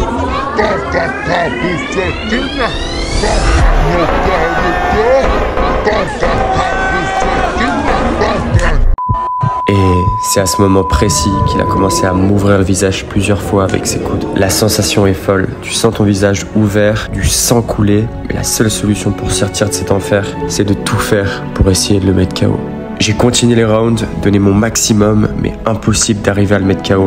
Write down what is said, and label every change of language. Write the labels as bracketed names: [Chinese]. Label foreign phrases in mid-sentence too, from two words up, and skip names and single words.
[Portuguese] Tá bucetinha, tá bem, eu quero ter. Tá bucetinha, [French] Et c'est à ce moment précis qu'il a commencé à m'ouvrir le visage plusieurs fois avec ses coudes. La sensation est folle, tu sens ton visage ouvert, du sang couler, mais la seule solution pour sortir de cet enfer, c'est de tout faire pour essayer de le mettre KO. J'ai continué les rounds, donné mon maximum, mais impossible d'arriver à le mettre KO.